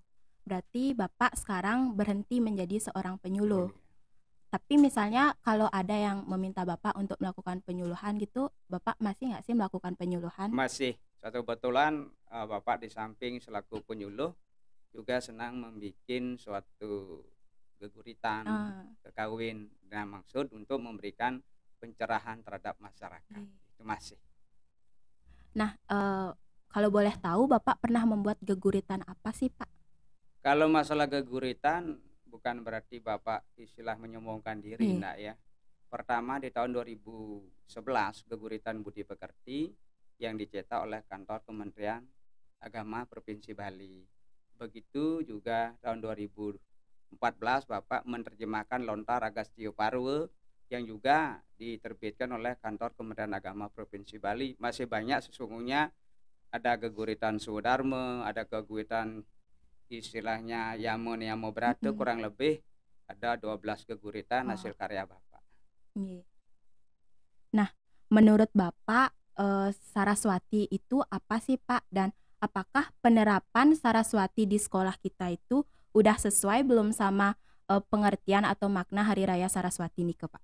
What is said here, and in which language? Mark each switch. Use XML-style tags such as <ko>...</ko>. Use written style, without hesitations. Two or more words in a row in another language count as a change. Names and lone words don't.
<id>Berarti Bapak sekarang berhenti menjadi seorang penyuluh. Tapi misalnya kalau ada yang meminta Bapak untuk melakukan penyuluhan gitu, Bapak masih nggak sih melakukan penyuluhan? Masih. Suatu kebetulan Bapak di samping selaku penyuluh juga senang membuat suatu geguritan, kekawin dengan maksud untuk memberikan pencerahan terhadap masyarakat. Itu masih. Nah, kalau boleh tahu Bapak pernah membuat geguritan apa sih Pak? Kalau masalah geguritan bukan berarti Bapak istilah menyombongkan diri, enggak ya. Pertama di tahun 2011 geguritan Budi Pekerti yang dicetak oleh kantor Kementerian Agama Provinsi Bali. Begitu juga tahun 2014 Bapak menerjemahkan Lontar Agastio Parwe yang juga diterbitkan oleh kantor Kementerian Agama Provinsi Bali. Masih banyak sesungguhnya, ada geguritan Sudarma, ada geguritan istilahnya Yamo Brate, kurang lebih ada 12 geguritan hasil karya Bapak. Nah, menurut Bapak Saraswati itu apa sih Pak? Dan apakah penerapan Saraswati di sekolah kita itu udah sesuai belum sama pengertian atau makna Hari Raya Saraswati nih Pak?</id>